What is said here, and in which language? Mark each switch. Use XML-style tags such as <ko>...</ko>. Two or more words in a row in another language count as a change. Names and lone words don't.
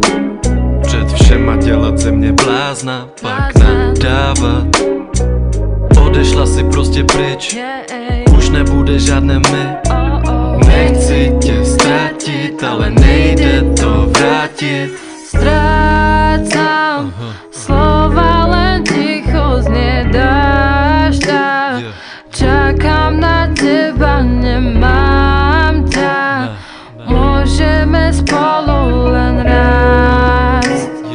<cs>Před všema dělat ze mě blázna, pak nadávat. Odešla si prostě pryč, už nebude žádné my. Nechci tě ztratit, ale nejde to vrátit.</cs> <sk>Strácam slova, len ticho znie dážďa. Čakám na teba, nemám ťa. Môžeme spolu len rásť.</sk>